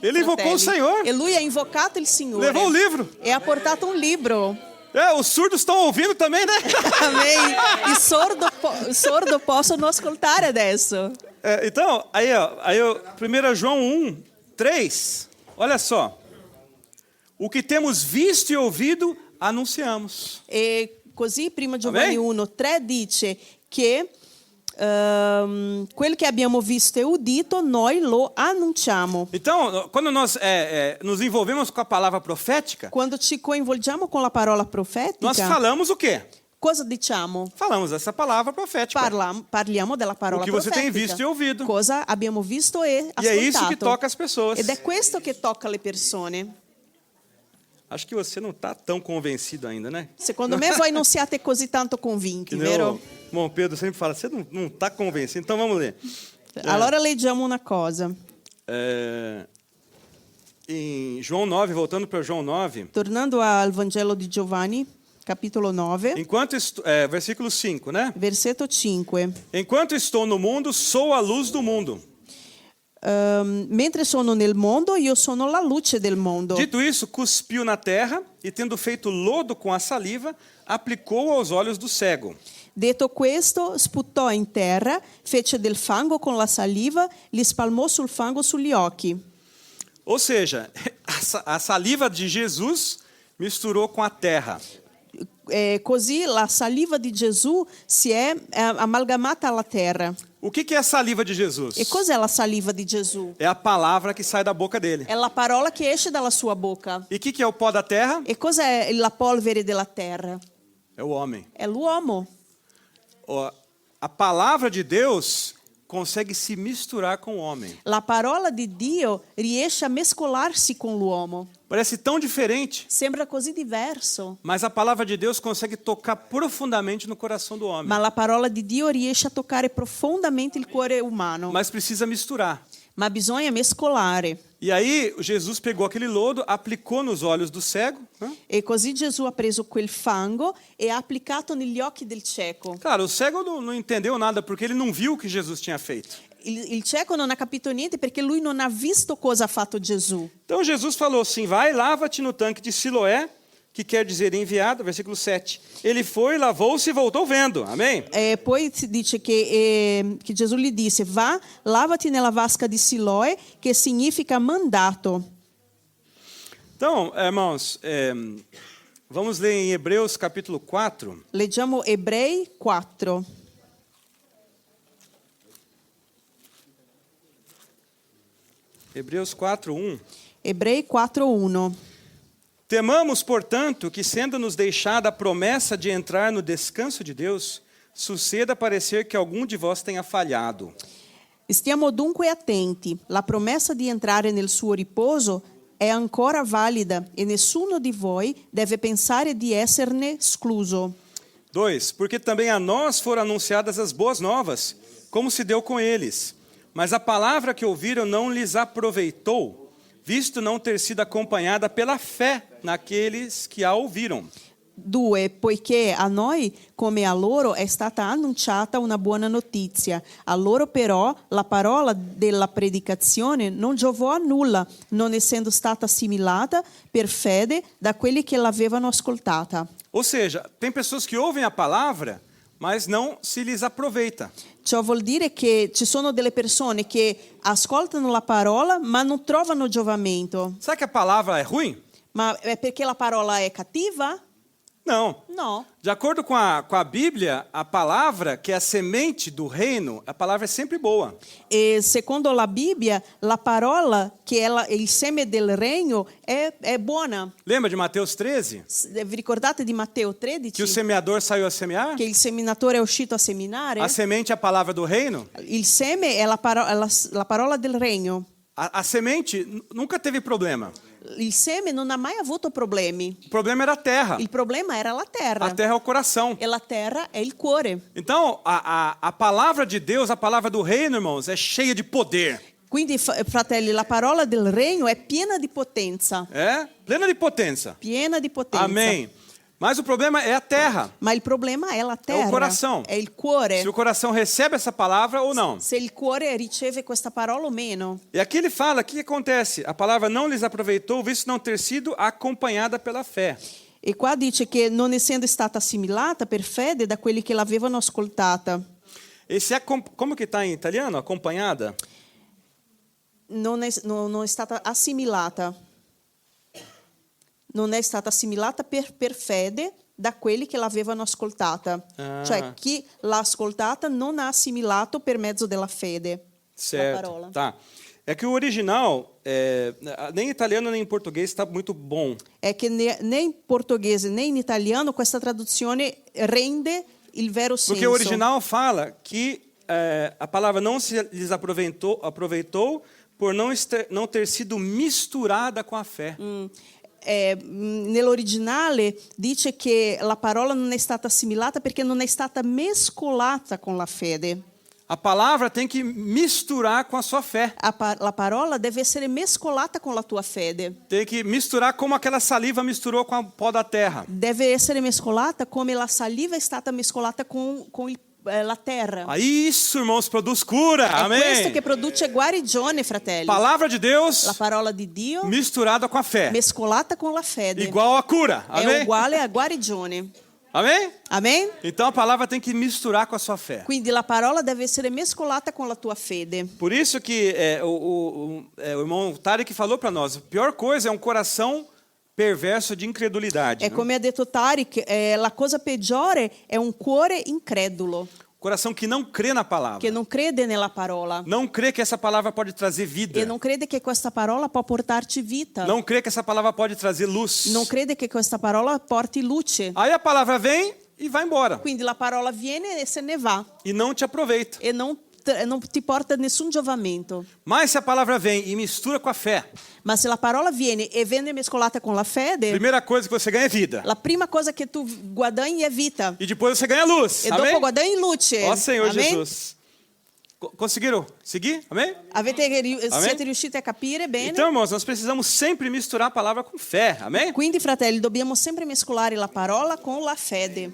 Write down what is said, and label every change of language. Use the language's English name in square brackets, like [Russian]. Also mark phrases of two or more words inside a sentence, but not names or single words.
[Portuguese] Ele invocou o fratelli. Senhor. [Italian] E lui ha invocato il Signore. [Portuguese] Levou o livro. [Italian] E ha portato un libro. [Portuguese] Os surdos estão ouvindo também, né? Amém. [Italian] I sordo possono ascoltare adesso. [Portuguese] Então, aí 1 João 1:3. Olha só. O que temos visto e ouvido, anunciamos. [Italian] E così prima Giovanni [Portuguese] Amém? [Italian] 1:3 dice che quello che abbiamo visto e udito noi lo annunciamo. [Portuguese] Então, quando nós nos envolvemos com a palavra profética, [Italian] Quando ci coinvolgiamo con la parola profetica, [Portuguese] nós falamos o quê? [Italian] cosa diciamo? [Portuguese] Falamos essa palavra profética. [Italian] Parliamo della parola [Portuguese] O que você [Italian] profetica. [Portuguese] tem visto e ouvido. [Italian] Cosa abbiamo visto e ascoltato. [Portuguese] E é isso que toca as pessoas. [Italian] Ed è questo che tocca le persone. [Portuguese] Acho que você não está tão convencido ainda, né? [Italian] Secondo me voi non siete così tanto convinti, [Portuguese] Que nem [Italian] vero? [Portuguese] o irmão Pedro sempre fala, você não está convencido. Então vamos ler. [Italian] Allora leggiamo una cosa. [Portuguese] Em João 9, voltando para João 9, [Italian] Tornando al Vangelo di Giovanni, capitolo 9, [Portuguese] Versículo 5, né? [Italian] versetto 5. [Portuguese] Enquanto estou no mundo, sou a luz do mundo. [Italian] Mentre sono nel mondo, io sono la luce del mondo. [Portuguese] Dito isso, cuspiu na terra e, tendo feito lodo com a saliva, aplicou aos olhos do cego. [Italian] Detto questo, sputò in terra, fece del fango con la saliva, li spalmò sul fango sugli occhi. [Portuguese] Ou seja, a saliva de Jesus misturou com a terra. [Italian] Così la saliva di Gesù si è amalgamata alla terra. [Portuguese] O que é a saliva de Jesus? [Italian] E cos'è la saliva di Gesù? [Portuguese] É a palavra que sai da boca dele. [Italian] È la parola che esce dalla sua bocca. [Portuguese] E o que é o pó da terra? [Italian] E cos'è la polvere della terra? [Portuguese] É o homem. [Italian] È l'uomo. [Portuguese] A palavra de Deus consegue se misturar com o homem. [Italian] La parola di Dio riesce a mescolarsi con l'uomo. [Portuguese] Parece tão diferente, [Italian] Sembra così diverso, [Portuguese] mas a palavra de Deus consegue tocar profundamente no coração do homem. [Italian] ma la parola di Dio riesce a toccare profondamente il cuore umano. [Portuguese] Mas precisa misturar. [Italian] Ma bisogna mescolare. [Portuguese] E aí Jesus pegou aquele lodo, aplicou nos olhos do cego, né? [Italian] E così Gesù ha preso quel fango e ha applicato negli occhi del cieco. [Portuguese] Claro, o cego não entendeu nada porque ele não viu o que Jesus tinha feito. [Italian] Il cieco non ha capito niente perché lui non ha visto cosa ha fatto Gesù. [Portuguese] Então Jesus falou assim: vai, lava-te no tanque de Siloé, que quer dizer enviado, versículo 7. Ele foi, lavou-se e voltou vendo. Amém? [Italian] Poi si dice che Gesù gli disse: va, lavati nella vasca di Siloe, che significa mandato. [Portuguese] Então, irmãos, vamos ler em Hebreus capítulo 4. [Italian] Leggiamo Ebrei 4. [Portuguese] Hebreus 4:1. [Italian] Ebrei 4:1. [Portuguese] Temamos, portanto, que sendo-nos deixada a promessa de entrar no descanso de Deus, suceda parecer que algum de vós tenha falhado. [Italian] Stiamo dunque attenti. La promessa di entrare nel suo riposo è ancora valida e nessuno di voi deve pensare di esserne escluso. 2. [Portuguese] Porque também a nós foram anunciadas as boas novas, como se deu com eles. Mas a palavra que ouviram não lhes aproveitou, visto não ter sido acompanhada pela fé naqueles que a ouviram. 2. [Italian] Poiché a noi, come a loro, è stata annunciata una buona notizia. A loro però la parola della predicazione non giovò a nulla, non essendo stata assimilata per fede da quelli che l'avevano ascoltata. [Portuguese] Ou seja, tem pessoas que ouvem a palavra, mas não se lhes aproveita. [Italian] Ciò vuol dire che ci sono delle persone che ascoltano la parola ma non trovano giovamento. [Portuguese] Será que a palavra é ruim? [Italian] Ma è perché la parola è cattiva? [Portuguese] Não. [Italian] No. [Portuguese] De acordo com a Bíblia, a palavra, que é a semente do reino, a palavra é sempre boa. [Italian] E secondo la Bibbia, la parola che è il seme del regno è buona. [Portuguese] Lembra de Mateus 13? [Italian] Vi ricordate di Matteo 13? [Portuguese] Que o semeador saiu a semear? [Italian] Che il seminatore è uscito a seminare? [Portuguese] A semente é a palavra do reino? [Italian] Il seme è la parola del regno. [Portuguese] A semente nunca teve problema. [Italian] Il seme non ha mai avuto problemi. [Portuguese] O problema era a terra. [Italian] Il problema era la terra. [Portuguese] A terra é o coração. [Italian] E la terra è il cuore. [Portuguese] Então, a palavra de Deus, a palavra do reino, irmãos, é cheia de poder. [Italian] Quindi, fratelli, la parola del regno è piena di potenza. [Portuguese] É? Plena de potência. [Italian] Piena di potenza. [Portuguese] Amém. Mas o problema é a terra. [Italian] Ma il problema è la terra. [Portuguese] É o coração. [Italian] È il cuore. [Portuguese] Se o coração recebe essa palavra ou não. [Italian] Se il cuore riceve questa parola o meno. [Portuguese] E aqui ele fala, o que acontece? A palavra não lhes aproveitou, visto não ter sido acompanhada pela fé. [Italian] E qua dice che non essendo stata assimilata per fede da quelli che l'avevano ascoltata. [Portuguese] Como que está em italiano? Acompanhada? [Italian] Non è stata assimilata. Non è stata assimilata per fede da quelli che l'avevano ascoltata. Cioè chi l'ha ascoltata non ha assimilato per mezzo della fede la parola. [Portuguese] Tá. É que o original, nem em italiano nem em português está muito bom. [Italian] È che né in portoghese né in italiano questa traduzione rende il vero senso. [Portuguese] Porque o original fala que a palavra não se lhes aproveitou por não ter sido misturada com a fé. [Italian] Nell'originale dice che la parola non è stata assimilata perché non è stata mescolata con la fede. [Portuguese] A palavra tem que misturar com a sua fé. [Italian] La parola deve essere mescolata con la tua fede. [Portuguese] Tem que misturar como aquela saliva misturou com o pó da terra. [Italian] Deve essere mescolata come la saliva è stata mescolata con la terra. [Portuguese] Aí isso, irmãos, produz cura. [Italian] È questo [Portuguese] Amém. [Italian] che produce guarigione, fratelli. [Portuguese] Palavra de Deus [Italian] La parola di Dio [Portuguese] misturada com a fé. [Italian] mescolata con la fede [Portuguese] Igual a cura. [Italian] è [Portuguese] Amém? [Italian] uguale a guarigione. [Portuguese] Amém? [Italian] Amen? [Portuguese] Então a palavra tem que misturar com a sua fé. [Italian] Quindi la parola deve essere mescolata con la tua fede. [Portuguese] Por isso que o irmão Tarek falou para nós, a pior coisa é um coração perverso de incredulidade. [Italian] É come ha detto Tariq, la cosa peggiore è un cuore incredulo, [Portuguese] Coração que não crê na palavra. [Italian] che non crede nella parola [Portuguese] Não crê que essa palavra pode trazer vida. [Italian] e non crede che questa parola può portarci vita. [Portuguese] Não crê que essa palavra pode trazer luz. [Italian] Non crede che questa parola porti luce. [Portuguese] Aí a palavra vem e vai embora. [Italian] Quindi la parola viene e se ne va [Portuguese] E não te aproveita. [Italian] e non ti porta nessun giovamento. [Portuguese] Mas se a palavra vem e mistura com a fé, [Italian] Ma se la parola viene e viene mescolata con la [Portuguese] a [Italian] fede, [Portuguese] primeira coisa que você ganha é vida. [Italian] la prima cosa che tu guadagni è vita [Portuguese] E depois você ganha luz. [Italian] e [Portuguese] Amém? [Italian] dopo guadagni luce. [Portuguese] Ó Senhor [Italian] Amen? [Portuguese] Jesus. Conseguiram seguir? Amém? [Italian] Siete riusciti a capire bene? [Portuguese] Então, irmãos, nós precisamos sempre misturar a palavra com fé. Amém? [Italian] Quindi, fratelli, dobbiamo sempre mescolare la parola con la fede.